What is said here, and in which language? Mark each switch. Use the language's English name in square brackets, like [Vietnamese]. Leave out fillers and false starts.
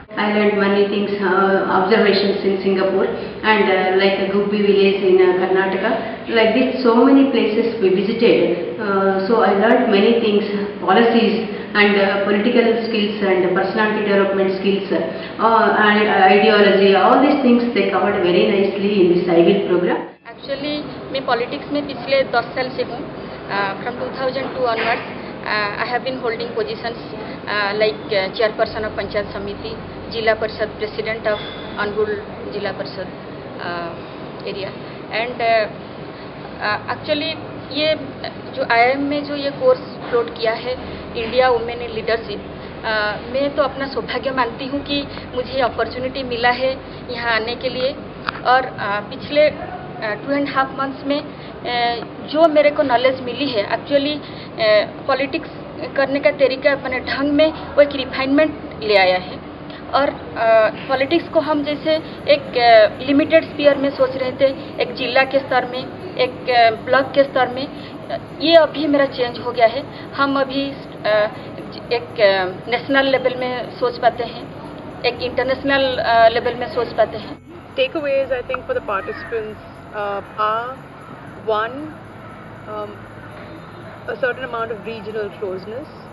[English] I learned many things, observations in Singapore, and like a Gubbi village in Karnataka. Like this, so many places we visited. So I learned many things, policies and political skills and personality development skills and ideology. All these things they covered very nicely in this IWIL program. [Hindi] Actually, मैं politics में पिछले 10 साल से हूँ. [English] From 2002 onwards. I have been holding positions like chairperson of Panchayat Samiti, Jila Parishad president of Angul Jila Parishad area, and actually [Hindi] ये जो IIM में जो ये कोर्स फ्लोट किया है, इंडिया वुमेन इन लीडरशिप, मैं तो अपना सौभाग्य मानती हूँ कि मुझे अपॉर्चुनिटी मिला है यहाँ आने के लिए। और पिछले 2.5 मंथ्स में जो मेरे को नॉलेज मिली है, एक्चुअली पॉलिटिक्स करने का तरीका मैंने ढंग में वो एक रिफाइनमेंट ले आया है। और पॉलिटिक्स को हम जैसे एक लिमिटेड स्पीयर में सोच रहे थे, एक जिला के स्तर में, एक ब्लॉक के स्तर में, ये अभी मेरा चेंज हो गया है। हम अभी एक नेशनल लेवल में सोच पाते हैं, एक इंटरनेशनल लेवल में सोच पाते हैं। [English] Takeaways, I think, for the participants are one, a certain amount of regional closeness.